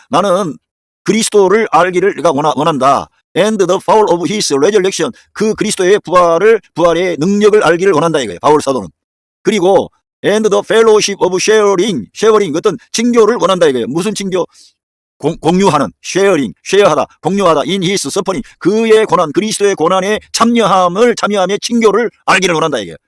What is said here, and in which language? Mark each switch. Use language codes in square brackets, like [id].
[ko] 나는 그리스도를 알기를 내가 원한다. [en] And the power of his resurrection. [ko] 그 그리스도의 부활의 능력을 알기를 원한다 이거예요. 바울 사도는. 그리고 [en] and the fellowship of sharing [ko] 어떤 친교를 원한다 이거예요. 무슨 친교? 공유하는 쉐어하다 공유하다 [en] in his suffering [ko] 그의 고난 그리스도의 고난에 참여함에 친교를 알기를 원한다 이거예요.